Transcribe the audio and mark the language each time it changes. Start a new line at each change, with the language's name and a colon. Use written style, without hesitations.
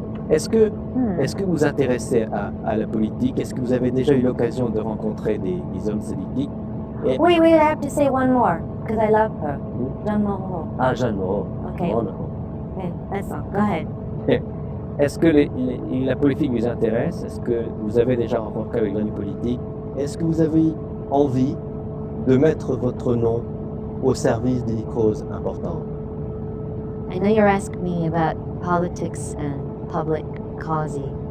French: Est-ce que vous vous intéressez à la politique? Est-ce que vous avez déjà eu l'occasion de rencontrer des hommes politiques?
English: Wait, I have to say one more, because I love her. Jeanne Moreau. Ah, Jeanne Moreau. Okay. Wonderful. Okay, that's all. Go ahead.
French: Est-ce que la politique vous intéresse? Est-ce que vous avez déjà rencontré avec l'homme politique? Est-ce que vous avez envie de mettre votre nom au service des causes importantes?
English: I know you're asking me about politics and public causes.